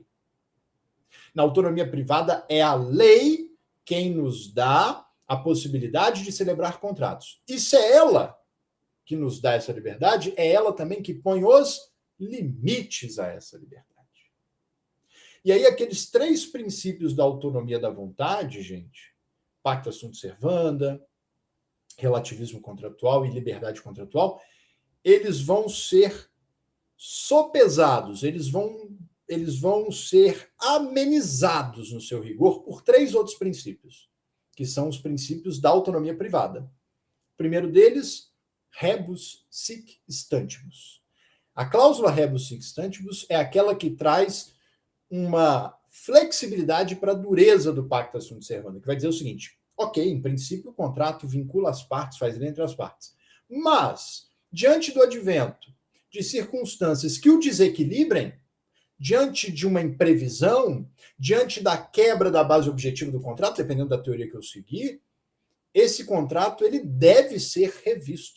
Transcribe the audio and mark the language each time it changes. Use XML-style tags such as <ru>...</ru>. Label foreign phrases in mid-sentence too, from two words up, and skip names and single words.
<pt>Na autonomia privada, é a lei quem nos dá a possibilidade de celebrar contratos. E se é ela que nos dá essa liberdade, é ela também que põe os limites a essa liberdade. E aí, aqueles 3 princípios da autonomia da vontade, gente,</pt> <la>pacta sunt servanda,</la> <pt>relativismo contratual e liberdade contratual, eles vão ser sopesados, eles vão ser amenizados no seu rigor por 3 outros princípios, que são os princípios da autonomia privada. O primeiro deles,</pt> <la>rebus sic stantibus.</la> <pt>A cláusula</pt> <la>rebus sic stantibus</la> <pt>é aquela que traz uma flexibilidade para a dureza do</pt> <la>pacta sunt servanda,</la> <pt>que vai dizer o seguinte: ok, em princípio o contrato vincula as partes, faz lei entre as partes, mas, diante do advento de circunstâncias que o desequilibrem, diante de uma imprevisão, diante da quebra da base objetiva do contrato, dependendo da teoria que eu seguir, esse contrato ele deve ser revisto.</pt>